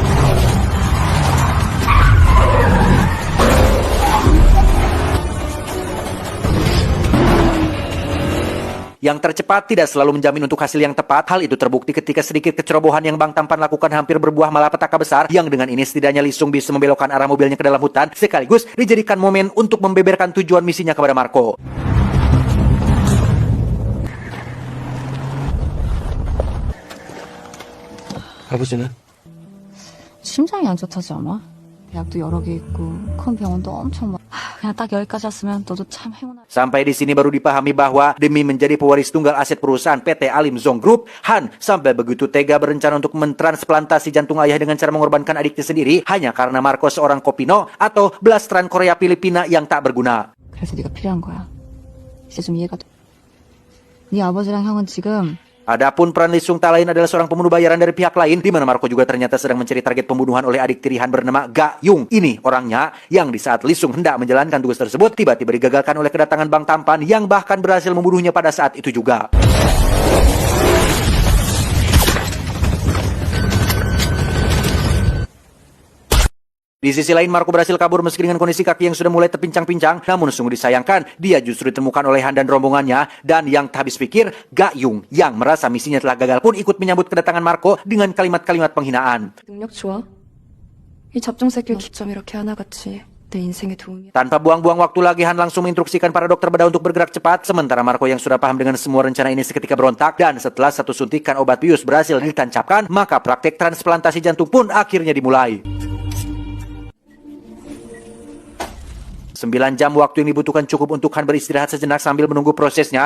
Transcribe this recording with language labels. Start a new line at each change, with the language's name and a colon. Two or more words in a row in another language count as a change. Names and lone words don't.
Indonesian: Yang tercepat tidak selalu menjamin untuk hasil yang tepat. Hal itu terbukti ketika sedikit kecerobohan yang Bang Tampan lakukan hampir berbuah malapetaka besar, yang dengan ini setidaknya Lee Sung bisa membelokkan arah mobilnya ke dalam hutan, sekaligus dijadikan momen untuk membeberkan tujuan misinya kepada Marco.
Korean: 아버지는? 심장이 안 좋다지 않아? 대학도 여러 개 있고 큰 병원도 엄청 그냥 딱 여기까지 왔으면 너도 참 행운아.
Indonesian: Sampai di sini baru dipahami bahwa demi menjadi pewaris tunggal aset perusahaan PT Alim Zong Group, Han sampai begitu tega berencana untuk mentransplantasi jantung ayah dengan cara mengorbankan adiknya sendiri hanya karena Marco seorang kopino atau blasteran Korea Filipina yang tak berguna.
Korean: 그래서 네가 필요한 거야. 이제 좀 이해가 돼. 네 아버지랑 형은 지금
Indonesian: Adapun peran Lee Sung tak lain adalah seorang pembunuh bayaran dari pihak lain, di mana Marco juga ternyata sedang mencari target pembunuhan oleh adik tiri Han bernama Ga Yung. Ini orangnya yang di saat Lee Sung hendak menjalankan tugas tersebut, tiba-tiba digagalkan oleh kedatangan Bang Tampan yang bahkan berhasil membunuhnya pada saat itu juga. Di sisi lain, Marco berhasil kabur meski dengan kondisi kaki yang sudah mulai terpincang-pincang. Namun sungguh disayangkan, dia justru ditemukan oleh Han dan rombongannya. Dan yang tak habis pikir, Ga Yung yang merasa misinya telah gagal pun ikut menyambut kedatangan Marco dengan kalimat-kalimat penghinaan.
Korean: 능력 좋아? 이 잡종새끼 기점 이렇게 하나같이 내 인생에 도움이.
Indonesian: Tanpa buang-buang waktu lagi, Han langsung menginstruksikan para dokter bedah untuk bergerak cepat. Sementara Marco yang sudah paham dengan semua rencana ini seketika berontak. Dan setelah satu suntikan obat bius berhasil ditancapkan, maka praktek transplantasi jantung pun akhirnya dimulai. 9 jam waktu yang dibutuhkan cukup untuk Han beristirahat sejenak sambil menunggu prosesnya.